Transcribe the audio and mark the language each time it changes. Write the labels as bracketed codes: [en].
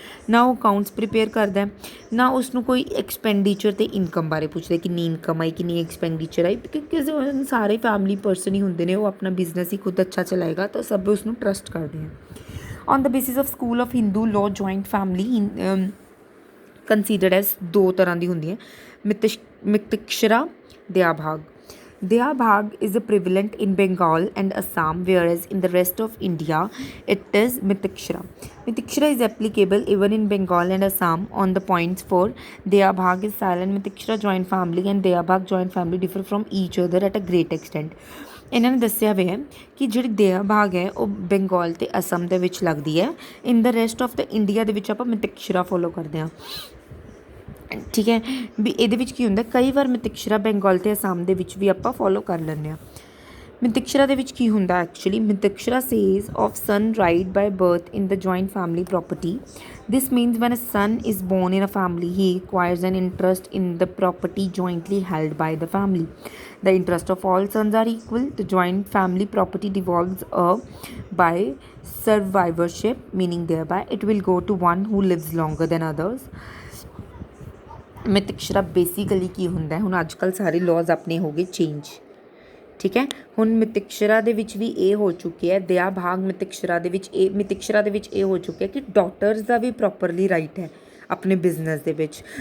[pa] ਨਾ ਉਹ accounts prepare ਕਰਦਾ, ਨਾ ਉਸਨੂੰ ਕੋਈ ਐਕਸਪੈਂਡੀਚਰ ਅਤੇ ਇਨਕਮ ਬਾਰੇ ਪੁੱਛਦਾ ਕਿੰਨੀ ਇਨਕਮ ਆਈ, ਕਿੰਨੀ ਐਕਸਪੈਂਡੀਚਰ ਆਈ, ਕਿਉਂਕਿ ਸਾਰੇ ਫੈਮਿਲੀ ਪਰਸਨ ਹੀ ਹੁੰਦੇ ਨੇ, ਉਹ ਆਪਣਾ ਬਿਜ਼ਨਸ ਹੀ ਖੁਦ ਅੱਛਾ ਚਲਾਏਗਾ ਤਾਂ ਸਭ ਉਸਨੂੰ ਟਰਸਟ ਕਰਦੇ ਆ। [en] on the basis of school of Hindu law joint family considered as [pa] ਦੋ ਤਰ੍ਹਾਂ ਦੀ ਹੁੰਦੀ ਹੈ, [en] Mitakshara, Daya Bhag. Dea Bhag is prevalent in Bengal and Assam, whereas in the rest of India it is Mitikshara. Mitikshara is applicable even in Bengal and Assam on the points for Dea Bhag is silent Mitikshara joint family and Dea Bhag joint family differ from each other at a great extent। [pa] ਇਹਨਾਂ ਨੇ ਦੱਸਿਆ ਹੋਇਆ ਹੈ ਕਿ ਜਿਹੜੀ ਦਿਆ ਭਾਗ ਹੈ ਉਹ ਬੰਗਾਲ ਅਤੇ ਅਸਮ ਦੇ ਵਿੱਚ ਲੱਗਦੀ ਹੈ। [en] in the rest of the India [pa] ਦੇ ਵਿੱਚ ਆਪਾਂ ਮਿਤਿਕਸ਼ਰਾ ਫੋਲੋ ਕਰਦੇ ਹਾਂ। ਠੀਕ ਹੈ, ਵੀ ਇਹਦੇ ਵਿੱਚ ਕੀ ਹੁੰਦਾ, ਕਈ ਵਾਰ ਮਿਤਿਕਸ਼ਰਾ ਬੰਗਾਲ ਅਤੇ ਅਸਾਮ ਦੇ ਵਿੱਚ ਵੀ ਆਪਾਂ ਫੋਲੋ ਕਰ ਲੈਂਦੇ ਹਾਂ। ਮਿਤਿਕਸ਼ਰਾ ਦੇ ਵਿੱਚ ਕੀ ਹੁੰਦਾ actually, [en] Mitakshara says of son right by birth in the joint family property. This means when a son is born in a family, he acquires an interest in the property jointly held by the family. The interest of all sons are equal. The joint family property devolves by survivorship, meaning thereby it will go to one who lives longer than others। [pa] ਮਿਤਿਕਸ਼ਰਾ basically ਕੀ ਹੁੰਦਾ, ਹੁਣ ਅੱਜ ਕੱਲ੍ਹ ਸਾਰੇ ਲੋਜ਼ ਆਪਣੇ ਹੋ ਗਏ change. ਠੀਕ ਹੈ। ਹੁਣ ਮਿਤਿਕਸ਼ਰਾ ਦੇ ਵਿੱਚ ਵੀ ਇਹ ਹੋ ਚੁੱਕਿਆ ਹੈ, ਦਿਆ ਭਾਗ ਮਿਤਿਕਸ਼ਰਾ ਦੇ ਵਿੱਚ ਇਹ ਹੋ ਚੁੱਕਿਆ ਕਿ ਡਾਟਰਸ ਦਾ ਵੀ ਪ੍ਰੋਪਰਲੀ ਰਾਈਟ ਹੈ ਆਪਣੇ ਬਿਜ਼ਨਸ ਦੇ ਵਿੱਚ।